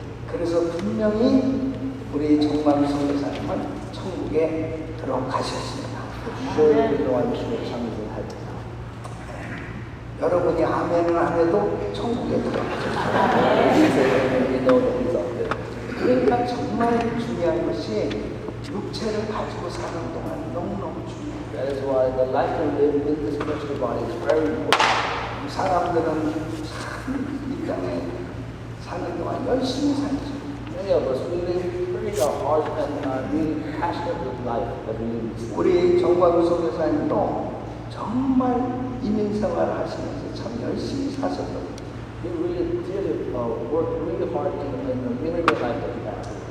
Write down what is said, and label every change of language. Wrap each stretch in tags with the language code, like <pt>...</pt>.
<ko>그래서 분명히 우리 정광 선교사님은 천국에 들어가셨습니다.</ko> <en>Surely we know our missionary Chang is in heaven.</en> <ko>여러분이 아멘을 안 해도 천국에 들어가셨습니다.</ko> <en>We know that he's up there.</en> <ko>그러니까 정말 중요한 것이 육체를 가지고 사는 동안 너무너무 중요해요.</ko> <en>That is why the life we live in this spiritual body is very important.</en> <ko>사람들은 참 이 땅에 사는 동안 열심히 살죠.</ko> <en>Many of us, we live pretty hard and really passionate with life that we live in this life.</en> <ko>우리 정광우 선교사님도 정말 이민생활을 하시면서 참 열심히 사셨거든요.</ko> <en>He really did work really hard in the immigrant life that he had.</en>